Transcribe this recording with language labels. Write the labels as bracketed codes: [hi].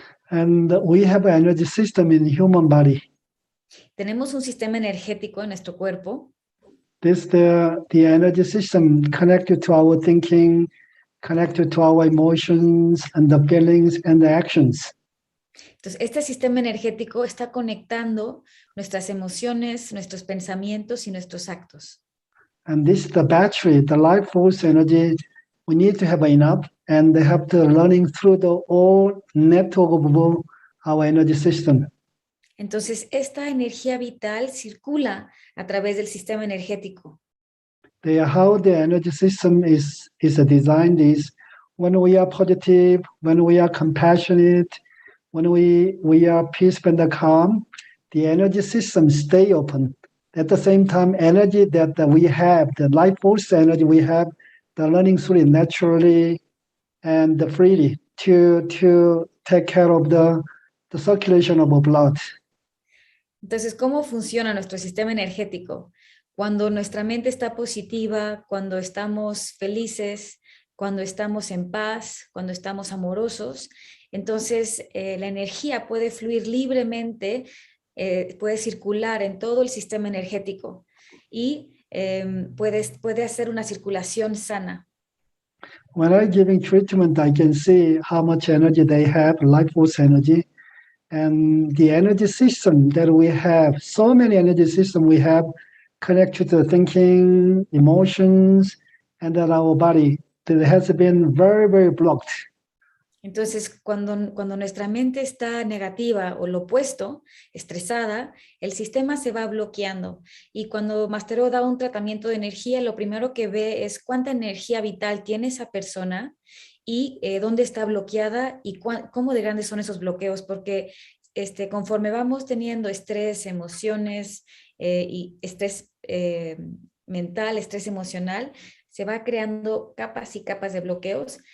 [en] And we have an energy system in the human body. [es] Tenemos un sistema energético en nuestro cuerpo. [en] This the energy system connected to our thinking, connected to our emotions and the feelings and the actions. [es] Entonces, este sistema energético está conectando nuestras emociones, nuestros pensamientos y nuestros actos. [en] And this the battery, the life force energy, we need to have enough, and they have to learning through the whole network of our energy system. [es] Entonces, esta energía vital circula a través del sistema energético. [en] How the energy system is designed is when we are positive, when we are compassionate, when we are peaceful and calm, the energy system stay open. At the same time, energy that we have, the life force energy we have, the learning through it naturally and freely to take care of the circulation of our blood. [es] Entonces, ¿cómo funciona nuestro sistema energético? Cuando nuestra mente está positiva, cuando estamos felices, cuando estamos en paz, cuando estamos amorosos, entonces la energía puede fluir libremente, puede circular en todo el sistema energético y puede hacer una circulación sana. [en] When I'm giving treatment, I can see how much energy they have, life force energy, and the energy system that we have, so many energy systems we have connected to thinking, emotions, and then our body that has been very, very blocked. [es] Entonces, cuando nuestra mente está negativa o lo opuesto, estresada, el sistema se va bloqueando. Y cuando Mastero da un tratamiento de energía, lo primero que ve es cuánta energía vital tiene esa persona y dónde está bloqueada y cómo de grandes son esos bloqueos, porque conforme vamos teniendo estrés, emociones y estrés mental, estrés emocional, se va creando capas y capas de bloqueos.